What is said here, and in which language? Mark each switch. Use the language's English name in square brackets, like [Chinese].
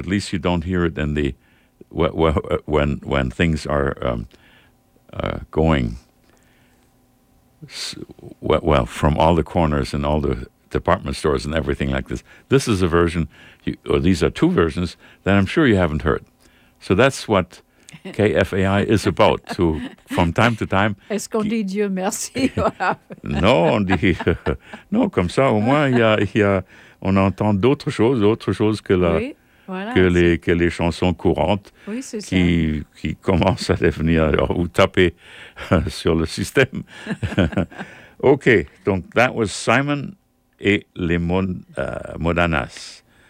[English] At least you don't hear it in the when things are going well from all the corners and all the department stores and everything like this. This is a version, these are two versions that I'm sure you haven't heard. So that's what KFAI is about, to, from time to time. [French] Est-ce qu'on dit Dieu merci? Non, on dit... Non, comme ça, au moins, on entend d'autres choses que, la, oui, voilà, que les chansons courantes, oui, c'est qui, ça. Qui commencent à devenir, ou taper sur le système. [English] OK, donc, that was Simon et les Modanas.